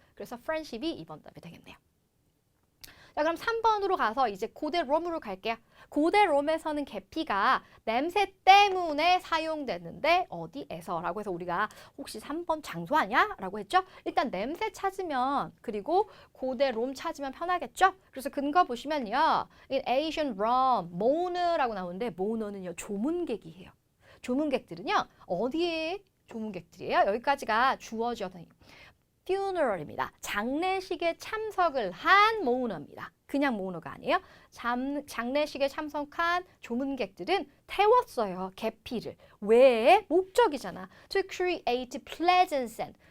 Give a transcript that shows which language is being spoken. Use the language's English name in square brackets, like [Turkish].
[Korean] 그래서 friendship이 2번 답이 되겠네요. 자, 그럼 3번으로 가서 이제 고대 롬으로 갈게요. 고대 롬에서는 계피가 냄새 때문에 사용됐는데 어디에서? 라고 해서 우리가 혹시 3번 장소 아니야? 라고 했죠? 일단 냄새 찾으면 그리고 고대 롬 찾으면 편하겠죠? 그래서 근거 보시면요. [English] Asian Rome, mourner [Korean] 라고 나오는데 [English] mourner는요. [Korean] 조문객이에요. 조문객들은요. 어디에 조문객들이에요? 여기까지가 주어지어서 funeral입니다. 장례식에 참석을 한 모우너입니다. 그냥 모우너가 아니에요. 장례식에 참석한 조문객들은 태웠어요. 계피를. 왜? 목적이잖아. [English] To create pleasant scent.